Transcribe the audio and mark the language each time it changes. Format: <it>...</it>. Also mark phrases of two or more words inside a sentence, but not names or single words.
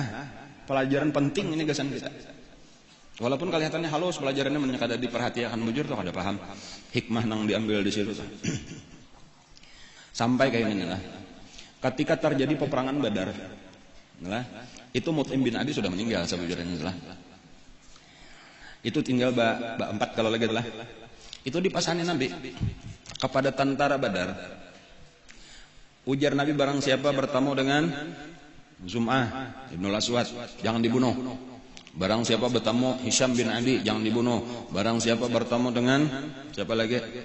<bjn>Pelajaran penting ini gasan kita. Walaupun kelihatannya halus pelajarannya banyak kada diperhatikan bujur tuh kada paham hikmah nang diambil di situ. Sampai kayak ini lah. Ketika terjadi peperangan Badar, lah, itu Mut'im bin Adi sudah meninggal sebujurnya lah. Itu tinggal empat kalau lagi lah. Itu dipasani Nabi kepada tentara Badar.</bjn> <id>Ujar Nabi, barang siapa bertemu dengan Zum'ah Ibnul Aswad, jangan dibunuh. Barang siapa bertemu Hisham bin Adi, jangan dibunuh. Barang siapa bertemu dengan siapa lagi?</id>